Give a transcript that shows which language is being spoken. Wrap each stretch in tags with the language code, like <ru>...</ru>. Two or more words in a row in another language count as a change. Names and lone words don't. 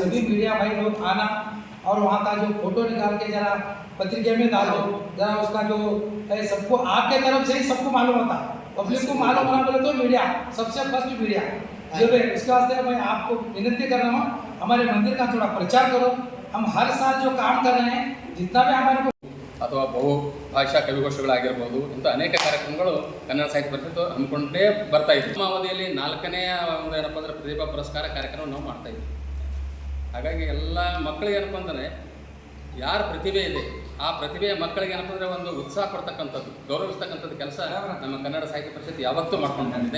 <hi>सभी मीडिया भाई लोग आना और वहाँ का जो फोटो निकाल के जरा पत्रिका में डालो, जरा उसका जो है सबको आपके तरफ से ही सबको मालूम होता, पब्लिक को मालूम होना बोले तो मीडिया सबसे फर्स्ट मीडिया जो है। इसके वास्ते मैं आपको विनती कर रहा हूँ हमारे मंदिर का थोड़ा प्रचार करो। हम हर साल जो काम कर रहे हैं जितना भी हमारे को</hi> <kn>ಅಥವಾ ಬಹುಭಾಷಾ ಕವಿಗೋಷ್ಠಿಗಳಾಗಿರ್ಬೋದು ಇಂಥ ಅನೇಕ ಕಾರ್ಯಕ್ರಮಗಳು ಕನ್ನಡ ಸಾಹಿತ್ಯ ಪರಿಷತ್ತು ಹಮ್ಮಿಕೊಂಡೇ ಬರ್ತಾ ಇತ್ತು. ನಮ್ಮ ಅವಧಿಯಲ್ಲಿ 4ನೇ ಒಂದು ಏನಪ್ಪ ಅಂದರೆ ಪ್ರತಿಭಾ ಪುರಸ್ಕಾರ ಕಾರ್ಯಕ್ರಮ ನಾವು ಮಾಡ್ತಾ ಇದ್ವಿ. ಹಾಗಾಗಿ ಎಲ್ಲ ಮಕ್ಕಳಿಗೆ ಏನಪ್ಪ ಅಂದರೆ ಯಾರ ಪ್ರತಿಭೆ ಇದೆ ಆ ಪ್ರತಿಭೆಯ ಮಕ್ಕಳಿಗೆ ಏನಪ್ಪ ಅಂದರೆ ಒಂದು ಉತ್ಸಾಹ ಕೊಡ್ತಕ್ಕಂಥದ್ದು, ಗೌರವಿಸ್ತಕ್ಕಂಥದ್ದು ಕೆಲಸ ನಮ್ಮ ಕನ್ನಡ ಸಾಹಿತ್ಯ ಪರಿಷತ್ತು ಯಾವತ್ತೂ ಮಾಡ್ಕೊಂಡು ಬಂದಿದೆ.</kn>